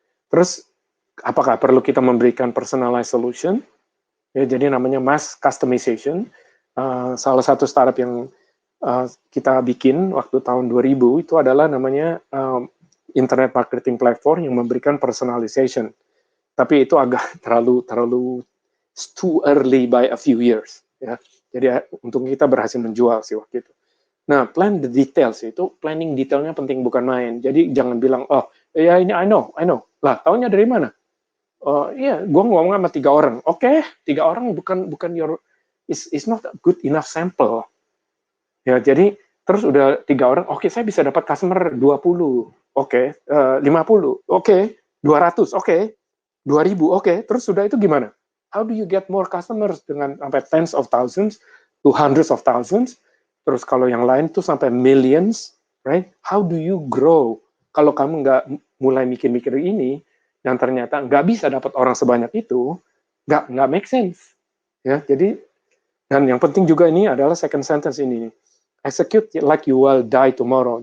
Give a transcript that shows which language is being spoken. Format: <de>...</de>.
<id>Terus, apakah perlu kita memberikan</id> <en>personalized solution?</en> <id>Ya, jadi namanya mass customization. Salah satu startup yang kita bikin waktu tahun 2000 itu adalah namanya internet marketing platform yang memberikan personalization. Tapi itu agak terlalu</id> <en>too early by a few years. Ya.</en> <id>Jadi untuk kita berhasil menjual sih waktu itu. Nah,</id> <en>plan the details</en> <id>itu, planning detailnya penting bukan main. Jadi jangan bilang, oh ya ini</id> <en>I know.</en> <id>Lah, taunya dari mana? Oh iya, gue ngomong sama 3 orang. Oke, 3 orang bukan</id> <en>is not a good enough sample.</en> <id>Ya, jadi terus udah 3 orang, oke, saya bisa dapat customer 20, oke, 50, oke, 200, oke, 2000, oke, terus sudah itu gimana?</id> <en>How do you get more customers</en> <id>dengan sampai</id> <en>tens of thousands to hundreds of thousands?</en> <id>Terus kalau yang lain tuh sampai</id> <en>millions, right? How do you grow</en> <id>kalau kamu nggak mulai mikir-mikir ini, yang ternyata nggak bisa dapat orang sebanyak itu, nggak make sense. Ya, jadi dan yang penting juga ini adalah</id> <en>second sentence</en> <id>ini.</id> <en>Execute like you will die tomorrow.</en>